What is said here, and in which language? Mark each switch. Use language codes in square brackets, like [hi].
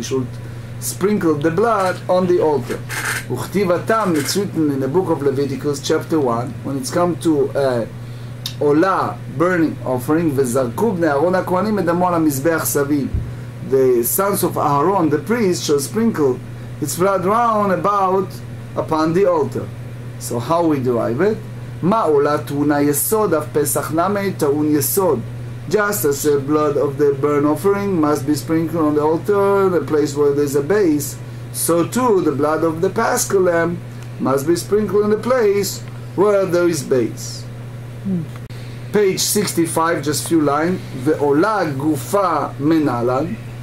[en] You should sprinkle the blood on the altar. [he] Uchtiv atam, [en] it's written in the book of Leviticus, chapter 1, when it's come to Ola, burning offering, [he] וזרקו בני אהרון הכהנים את דמו על המזבח סביב. [en] The sons of Aaron, the priest, shall sprinkle its blood round about upon the altar. So how we derive it? [he] מה עולה טעונה יסוד, אף פסח נמי טעון יסוד. [en] Just as the blood of the burnt offering must be sprinkled on the altar, the place where there's a base, so too the blood of the Paschal lamb must be sprinkled in the place where there is base. Page 65, just few lines. [he] Ve'ola gufa menalan.